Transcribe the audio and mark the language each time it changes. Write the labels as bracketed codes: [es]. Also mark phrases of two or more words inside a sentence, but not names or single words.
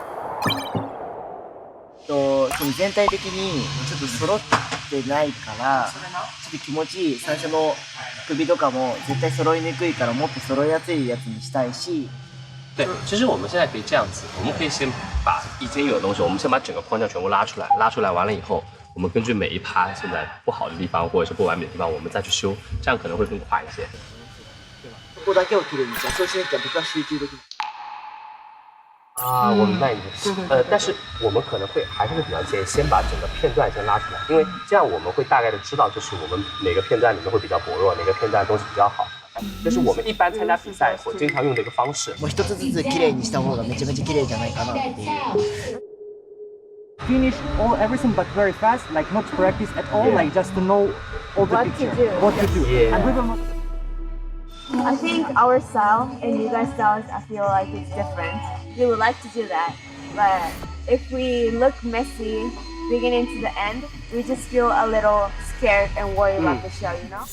[ja] その全体的にちょっと揃ってないからちょっと気持ちいい。最初の首とかも絶対揃いにくいからもっと揃いやすいやつにしたいし。 [zh] 对，其实我们现在可以这样子，我们可以先把已经有的东西，我们先把整个框架全部拉出来，拉出来完了以后，我们根据每一趴现在不好的地方或者是不完美的地方，我们再去修，这样可能会更快一些。 [ja] ここだけをきれいにした。そうしなきゃ僕は集中できない。 [zh] 啊，我明白你的意思。但是我们可能还是会比较建议先把整个片段先拉出来，因为这样我们会大概的知道，就是我们哪个片段里面会比较薄弱，哪个片段的东西比较好。这是我们一般参加比赛我经常用的一个方式。 [ja] もう一つずつきれいにした方がめちゃめちゃきれいじゃないかなっていう。 [en] Finish everything but very fast, like not practice at all, like just to know all the picture, what to do. Yeah. And we will not. I think our style and you guys' styles, I feel like it's different. We would like to do that, but if we look messy beginning to the end, we just feel a little scared and worried about the show, you know?